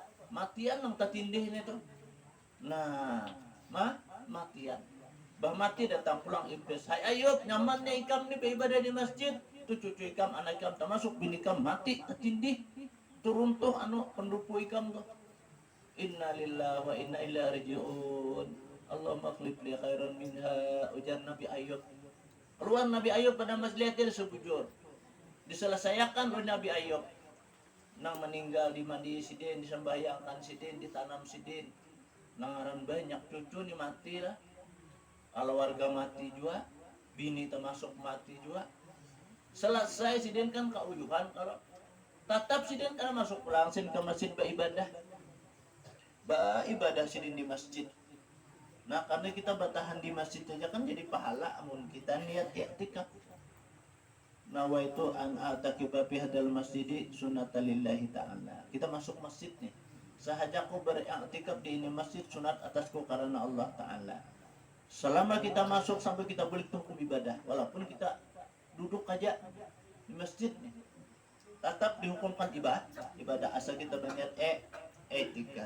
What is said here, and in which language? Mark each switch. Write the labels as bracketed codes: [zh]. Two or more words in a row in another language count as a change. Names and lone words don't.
[bjn] Matian nang tatindih ini tuh. Nah, matian. Bah mati datang pulang iblis. Hai Ayub, nyamannya ikam nih beribadah di masjid. Tuh cucu ikam, anak ikam termasuk bini ikam mati tatindih. Tuh runtuh pendupu ikam tuh. [ar] إنا لله وإنا إليه راجعون. اللهم اخلف لي خيرا منها. [bjn] Ujar Nabi Ayub. Keluar Nabi Ayub pada masjidnya sebujur. Diselesaikan oleh Nabi Ayub. Nang meninggal di mandi sidin, disembahyangkan sidin, ditanam sidin. Nangaran banyak cucu nih mati lah. Kalau warga mati juga, bini termasuk mati juga. Selesai sidin kan keuyuhan kalau tatap sidin kan masuk pulang sin ke masjid beribadah. Ibadah sidin di masjid. Nah karena kita bertahan di masjid aja kan jadi pahala amun kita niat i'tikaf. [ar] نويت أن أعتكف في هذا المسجد سنة لله تعالى. [bjn] Kita masuk masjid nih. Sahajaku beriktikaf di ini masjid sunat atasku karena Allah Ta'ala. Selama kita masuk sampai kita boleh hukum ibadah. Walaupun kita duduk aja di masjid nih. Tetap dihukumkan ibadah asal kita berniat etika.